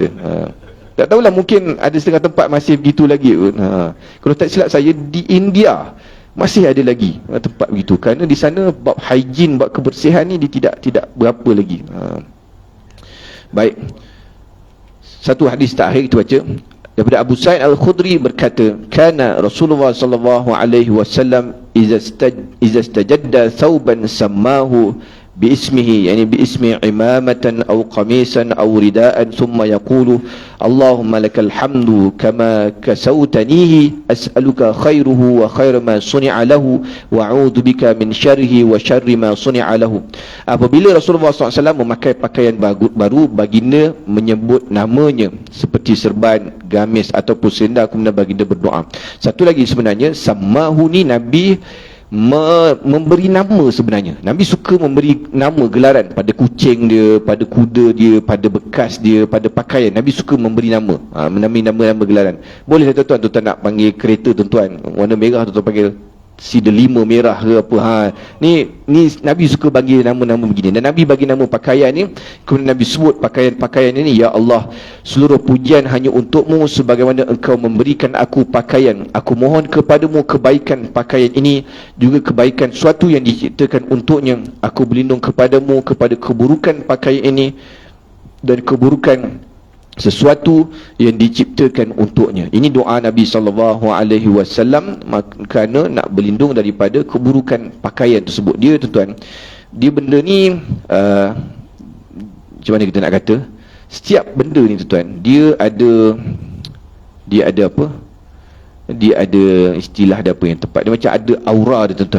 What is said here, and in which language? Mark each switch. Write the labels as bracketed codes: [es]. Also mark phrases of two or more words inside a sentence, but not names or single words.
[ms] Tak tahulah, mungkin ada setengah tempat masih begitu lagi pun. Kalau tak silap saya, di India masih ada lagi tempat begitu, kerana di sana bab hygiene, bab kebersihan ni dia tidak berapa lagi. Baik. Satu hadis terakhir kita baca. Daripada Abu Sa'id Al-Khudri berkata, [ar] كان رسول الله صلى الله عليه وسلم إذا استجد ثوبا سماه باسمه يعني باسم عمامة أو قميصا أو رداء ثم يقول اللهم لك الحمد كما كسوتنيه أسألك خيره وخير ما صنع له وأعوذ بك من شره وشر ما صنع له. [ms] Apabila Rasulullah SAW memakai pakaian baru, baginda menyebut namanya seperti serban, gamis ataupun selendang, kemudian baginda berdoa. Satu lagi sebenarnya, sammahu ni Nabi memberi nama sebenarnya. Nabi suka memberi nama, gelaran pada kucing dia, pada kuda dia, pada bekas dia, pada pakaian. Nabi suka memberi nama, nama-nama gelaran. Boleh tuan-tuan, tuan-tuan nak panggil kereta tuan-tuan warna merah, tuan-tuan panggil si delima merah ke apa. Ni Nabi suka bagi nama-nama begini. Dan Nabi bagi nama pakaian ni, kemudian Nabi sebut pakaian-pakaian ini, ya Allah, seluruh pujian hanya untukmu, sebagaimana engkau memberikan aku pakaian. Aku mohon kepadamu kebaikan pakaian ini, juga kebaikan suatu yang diciptakan untuknya. Aku berlindung kepadamu kepada keburukan pakaian ini dan keburukan sesuatu yang diciptakan untuknya. Ini doa Nabi SAW kerana nak berlindung daripada keburukan pakaian tersebut. Dia tuan-tuan, dia benda ni macam mana kita nak kata, setiap benda ni tuan-tuan, dia ada apa, dia ada istilah dia apa yang tepat, dia macam ada aura dia tuan-tuan.